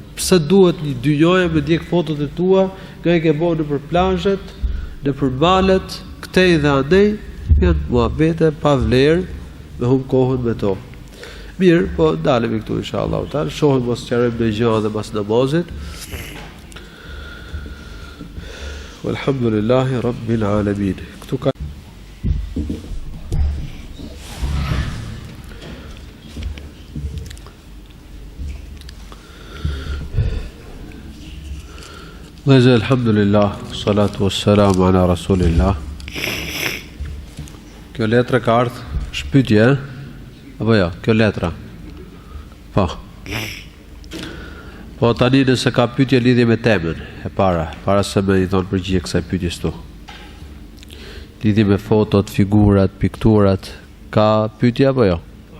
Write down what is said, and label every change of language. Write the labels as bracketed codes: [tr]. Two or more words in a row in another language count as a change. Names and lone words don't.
[sq] Pse duhet një dynjoje me djeg fotot e tua, nga i ke bën nëpër plazhet, nëpër malet, këtej dhe andej, janë muhabete pa vlerë. Me hum kohën me to. Mirë, po dalemi këtu inshallah. Shohim mos qarojmë në gjë dhe pas namazit. [ar] والحمد لله رب العالمين. [sq] Këtu ka Dhe alhamdulillah, [ar] الصلاة والسلام على رسول الله. [sq] Kjo letra ka ardhur shpytje, apo jo, kjo letra. Po. Po tani nëse ka pyetje lidhje me temën e para se me i thonë përgjigje kësaj pyetjes tu. Lidhje me fotot, figurat, pikturat, ka pyetje apo jo?